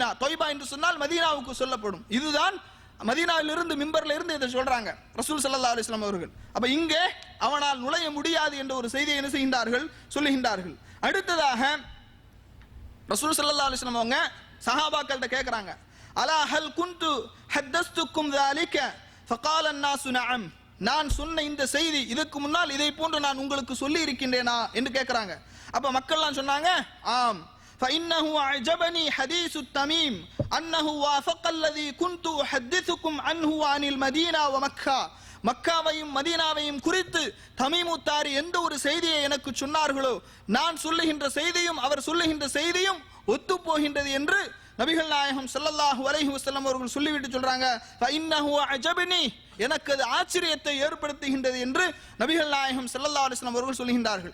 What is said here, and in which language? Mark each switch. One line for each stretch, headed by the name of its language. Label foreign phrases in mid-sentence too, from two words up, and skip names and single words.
Tamil: தொய்பா என்று சொன்னால் மதீனாவுக்கு சொல்லப்படும். இதுதான் மதீனாவிலிருந்து மிம்பர்ல இருந்து இதை சொல்றாங்க ரசூல்
Arabic: صلى الله عليه وسلم
Tamil: அவர்கள். அப்ப இங்கே அவனால் நுழைய முடியாது என்ற ஒரு செய்தியை என்ன செய்கின்றார்கள், சொல்லுகின்றார்கள். அடுத்ததாக ரசூல்
Arabic: صلى الله عليه وسلم
Tamil: அவங்க சஹாபாக்கள்கிட்ட கேட்கறாங்க,
Arabic: ألا هل كنت حدثتكم ذلك فقال الناس نعم,
Tamil: நான் சொன்ன இந்த செய்தி இதுக்கு முன்னால் இதை போன்று நான் உங்களுக்கு சொல்லி இருக்கின்றேனா என்று கேட்கறாங்க. அப்ப மக்கள்லாம் சொன்னாங்க, ஆம்.
Arabic: فإنه أعجبني حديث التميم أنه وافق الذي كنت أحدثكم عنه عن المدينة ومكة,
Tamil: மக்காவையும் மதீனாவையும் குறித்து தமீமுத்தாரி எந்த ஒரு செய்தியை எனக்கு சொன்னார்களோ நான் சொல்லுகின்ற செய்தியும் அவர் சொல்லுகின்ற செய்தியும் ஒத்து போகின்றது என்று நபிகள் நாயகம்
Arabic: صلى الله عليه وسلم
Tamil: அவர்கள் சொல்லிவிட்டு சொல்றாங்க,
Arabic: فإنه أعجبني,
Tamil: எனக்கு அது ஆச்சரியத்தை ஏற்படுத்துகின்றது என்று நபிகள் நாயகம்
Arabic: صلى الله عليه وسلم
Tamil: அவர்கள் சொல்கின்றார்கள்.